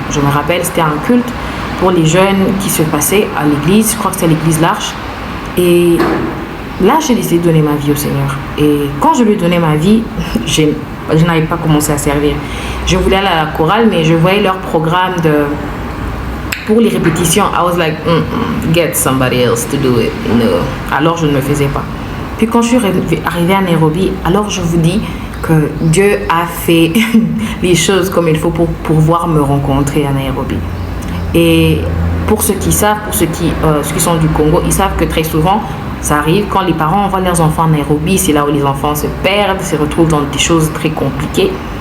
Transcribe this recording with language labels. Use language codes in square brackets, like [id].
[fr] Je me rappelle, c'était un culte pour les jeunes qui se passait à l'église. Je crois que c'était l'église L'Arche. Et là, j'ai décidé de donner ma vie au Seigneur. Et quand je lui ai donné ma vie, je n'avais pas commencé à servir. Je voulais aller à la chorale, mais je voyais leur programme pour les répétitions. [en] I was like, get somebody else to do it. No. [fr] Alors, je ne le faisais pas. Puis quand je suis arrivée à Nairobi, alors je vous dis que Dieu a fait les choses comme il faut pour pouvoir me rencontrer à Nairobi. Et pour ceux qui savent, ceux qui sont du Congo, ils savent que très souvent, ça arrive quand les parents envoient leurs enfants à Nairobi, c'est là où les enfants se perdent, se retrouvent dans des choses très compliquées.